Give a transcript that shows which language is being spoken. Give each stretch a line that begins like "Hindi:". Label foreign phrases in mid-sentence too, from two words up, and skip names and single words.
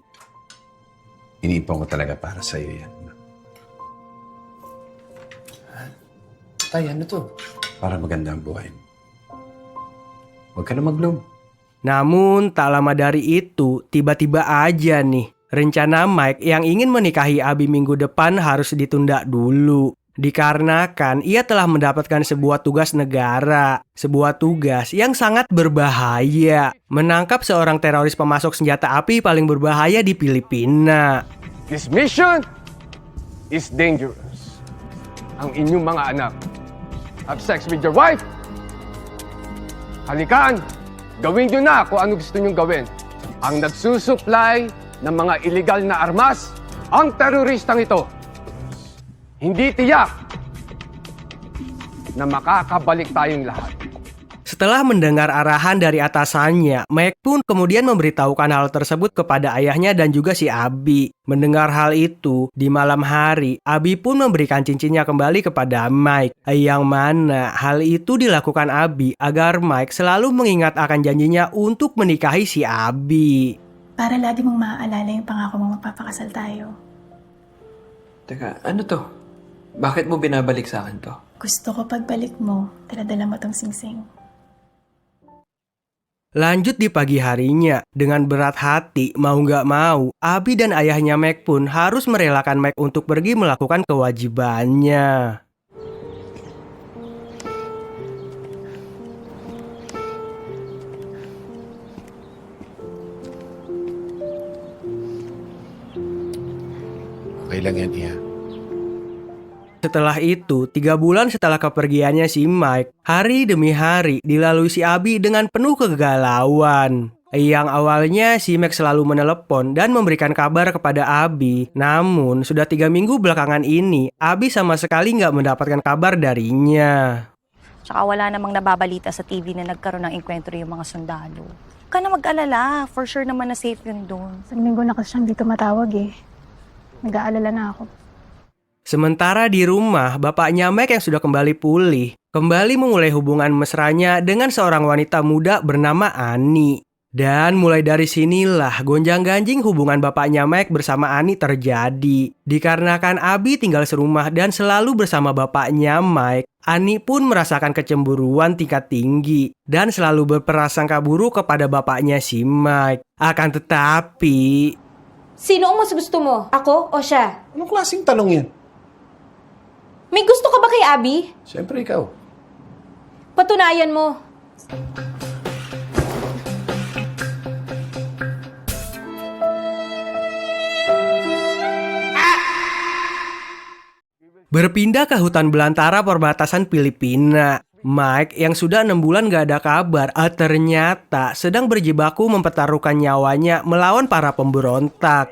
Filipino: Iniipon ko talaga para sa'yo yan. Tay, ano to? Para maganda ang buhay mo. Huwag ka na mag-bloom.
Indonesian: Namun tak lama dari itu, tiba-tiba aja nih, rencana Mike yang ingin menikahi Abi minggu depan harus ditunda dulu. Dikarenakan ia telah mendapatkan sebuah tugas negara, sebuah tugas yang sangat berbahaya, menangkap seorang teroris pemasok senjata api paling berbahaya di Filipina.
English: This mission is dangerous.
Filipino: Ang inyong mga anak
English: have sex with your wife.
Filipino: Halikan! Gawin nyo na kung ano gusto nyong gawin. Ang nagsusupply ng mga illegal na armas, ang teroristang ito. Hindi tiyak na makakabalik tayong lahat.
Indonesian: Setelah mendengar arahan dari atasannya, Mike pun kemudian memberitahukan hal tersebut kepada ayahnya dan juga si Abi. Mendengar hal itu, di malam hari, Abi pun memberikan cincinnya kembali kepada Mike. Yang mana hal itu dilakukan Abi agar Mike selalu mengingat akan janjinya untuk menikahi si Abi.
Filipino: Para lagi mong maaalala yung pangako mong magpapakasal tayo. Teka, ano to? Bakit mo binabalik sa akin to? Gusto ko pagbalik mo, daladala mo tong singsing.
Indonesian: Lanjut di pagi harinya, dengan berat hati, mau nggak mau, Abi dan ayahnya Mike pun harus merelakan Mike untuk pergi melakukan kewajibannya.
Filipino: Okay lang yan,
Indonesian: Iya. Setelah itu, 3 bulan setelah kepergiannya si Mike, hari demi hari dilalui si Abi dengan penuh kegalauan. Yang awalnya si Mike selalu menelepon dan memberikan kabar kepada Abi. Namun, sudah 3 minggu belakangan ini, Abi sama sekali nggak mendapatkan kabar darinya.
Filipino: Tsaka wala namang nababalita sa TV na nagkaroon ng enkwentro yung mga sundalo. Huwag ka na mag-alala.
English: For sure
Filipino: naman na safe yun doon. Isang linggo na kasi siyang dito matawag eh. Nag-aalala na ako.
Indonesian: Sementara di rumah, bapaknya Mike yang sudah kembali pulih, kembali memulai hubungan mesranya dengan seorang wanita muda bernama Ani. Dan mulai dari sinilah gonjang-ganjing hubungan bapaknya Mike bersama Ani terjadi. Dikarenakan Abi tinggal serumah dan selalu bersama bapaknya Mike, Ani pun merasakan kecemburuan tingkat tinggi dan selalu berprasangka buruk kepada bapaknya si Mike. Akan tetapi...
Filipino: Sino ang mas gusto mo? Ako o siya? Anong klaseng tanong yan? May gusto ka ba kay Abby? Siyempre ikaw. Patunayan mo.
Indonesian: Berpindah ke hutan belantara perbatasan Filipina. Mike yang sudah 6 bulan gak ada kabar, ternyata sedang berjibaku mempertaruhkan nyawanya melawan para pemberontak.